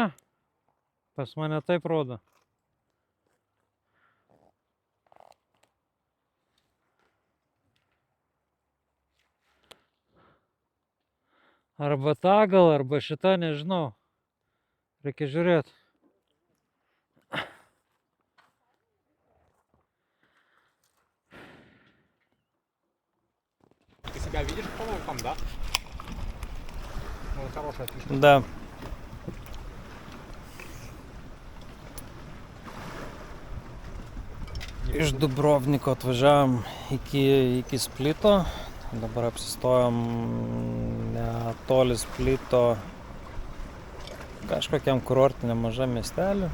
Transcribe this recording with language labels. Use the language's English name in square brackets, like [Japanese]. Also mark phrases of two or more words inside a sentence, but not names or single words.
[Lithuanian] Pas mane taip rodo. Arba ta gal, arba šita, nežinau. Reikia žiūrėti. [Russian] Ты себя видишь по волкам, да? Ну, хорошая фишка. Да. [Lithuanian] Iš Dubrovniko atvažiavom iki Splito. Dabar apsistojom netoli Splito kažkokiam kurortiniam mažam miestelį.